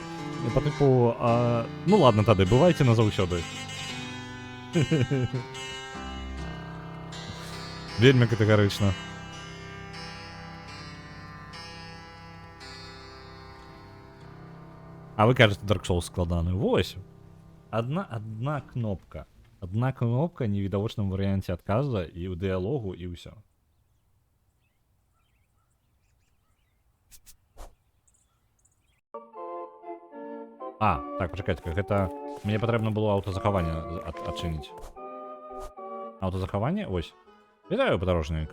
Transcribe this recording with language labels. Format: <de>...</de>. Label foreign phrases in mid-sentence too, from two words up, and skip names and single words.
<be>По типу,</be> <ru>ну ладно</ru> <be>тады, бывайте назаўсёды. Вельмі катэгарычна. А вы кажете, Dark Souls складаны. Вось. Одна кнопка. Одна кнопка в невідавочным варыянце адказа і ў дыалогу, і ўсё. Так, пачакайце, гэта... Мне патрэбна было аўтазахаванне адчыніць. Аўтазахаванне? Ось. Вітаю, падарожнік.</be>